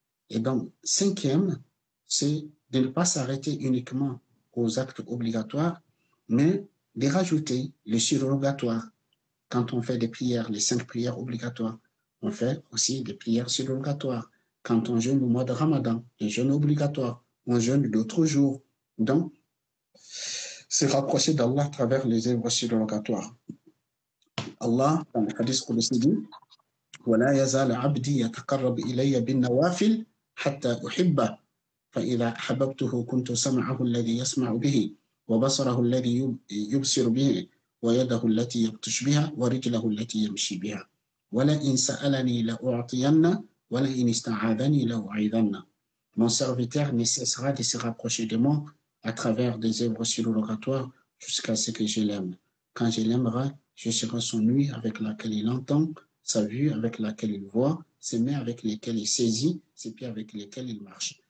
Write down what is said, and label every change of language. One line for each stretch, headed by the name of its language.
French: Et donc, cinquième, c'est de ne pas s'arrêter uniquement aux actes obligatoires, mais de rajouter les surrogatoires. Quand on fait des prières, les 5 prières obligatoires, on fait aussi des prières surrogatoires. Quand on jeûne au mois de Ramadan, les jeûnes obligatoires, on jeûne d'autres jours. Donc, se rapprocher d'Allah à travers les œuvres surrogatoires. Allah, dans le hadith Qudsi dit
Arabic: وَلَا يَزَالَ عَبْدِي يَتَقَرَّبُ إِلَيَّ بِالنَّوَافِلِ حَتَّى أُحِبَّهُ فإذا أحببته كنت سمعه الذي يسمع به وبصره الذي يبصر به ويده التي يبطش بها ورجله التي يمشي بها ولئن سألني لأعطين ولئن استعاذني لأعيذن.
French: Mon serviteur ne cessera de se rapprocher de moi à travers des œuvres surrogatoires jusqu'à ce que je l'aime. Quand je l'aimerai, je serai son ouïe avec laquelle il entend, sa vue avec laquelle il voit, ses mains avec lesquelles il saisit, ses pieds avec lesquels il marche.